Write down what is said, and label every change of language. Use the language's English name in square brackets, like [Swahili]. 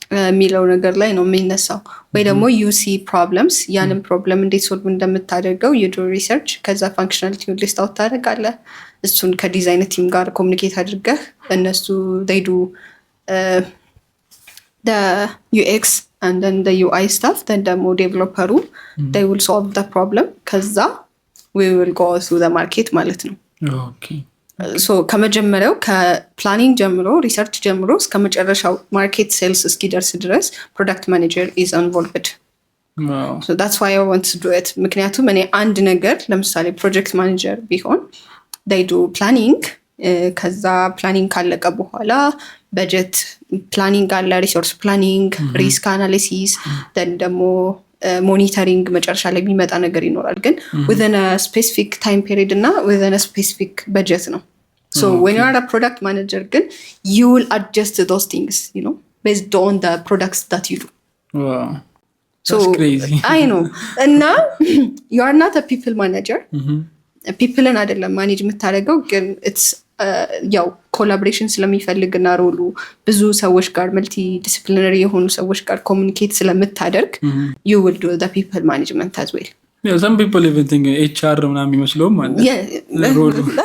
[Amharic] የሚለው ነገር ላይ ነው የሚነሳው ወይ ደግሞ [English] you see problems [Amharic] ያንን ፕሮብለም እንዴት ሶልቭ እንደምታደርገው you do research ከዛ functionality ሊስት አውት ታደርጋለህ እሱን ከዲዛይን ቲም ጋር ኮሙኒኬት አድርገህ እነሱ [English] they do the UX and then the UI stuff then the developer they will solve the problem [Amharic] ከዛ [English] we will go to the market [Amharic] ማለት ነው [English] okay [Amharic] ሶ ከመጀመሪያው ከፕላኒንግ ጀምሮ ሪሰርች ጀምሮ እስከ መጨረሻው ማርኬት ሴልስ እስኪደርስ ድረስ ፕሮዳክት ማኔጀር ኢዝ ኢንቮልቭድ። [English] So that's why I want to do it። [Amharic] ምክንያቱም እኔ አንድ ነገር ለምሳሌ ፕሮጀክት ማኔጀር ቢሆን [English] they do planning [Amharic] ከዛ ፕላኒንግ ካለቀ በኋላ በጀት ፕላኒንግ አለ፣ ሪሶርስ ፕላኒንግ፣ ሪስክ አናሊሲስ ደን ደግሞ ሞኒተሪንግ መጨረሻ ላይ የሚመጣ ነገር ይኖራል። [English] ግን within a specific time period እና within a specific budget ነው። So when you are a product manager ግን you will adjust those things, you know, based on the products that you do. Wow. So that's crazy. I know. And now you are not a people manager. [Amharic] ፒፕልን አይደለም ማኔጅ የምታደርገው ግን ኢትስ ያው ኮላቦሬሽን ስለሚፈልግና ሮሉ ብዙ ሰዎች ጋር መልቲ ዲሲፕሊነሪ የሆኑ ሰዎች ጋር ኮሚኒኬት ስለምታደርግ [English] you will do the people management as well. Yeah, some people even think HR [Amharic] ምናምን የሚመስለውም ማለት ሮሉ